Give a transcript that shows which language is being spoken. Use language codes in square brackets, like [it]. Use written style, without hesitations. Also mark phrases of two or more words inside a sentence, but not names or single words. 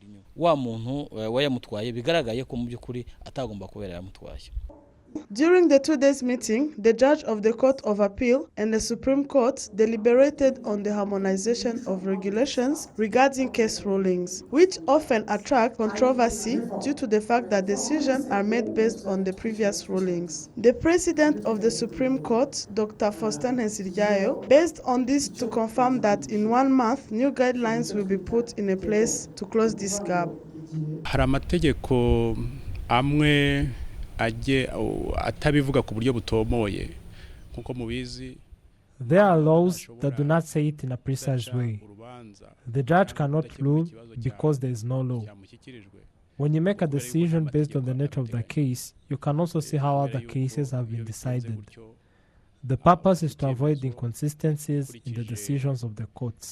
[en] During the 2 days meeting, the judge of the Court of Appeal and the Supreme Court deliberated on the harmonization of regulations regarding case rulings, which often attract controversy due to the fact that decisions are made based on the previous rulings. The President of the Supreme Court, Dr. Faustin Hensiryayo, based on this to confirm that in 1 month, new guidelines will be put in place to close this gap. [rw] Hari amategeko amwe atabivuga ku buryo butomoye nkuko mubizi. [en] There are laws that do not say it in a precise way. The judge cannot rule because there is no law. When you make a decision based on the nature of the case, you can also see how other cases have been decided. The purpose is to avoid inconsistencies in the decisions of the courts.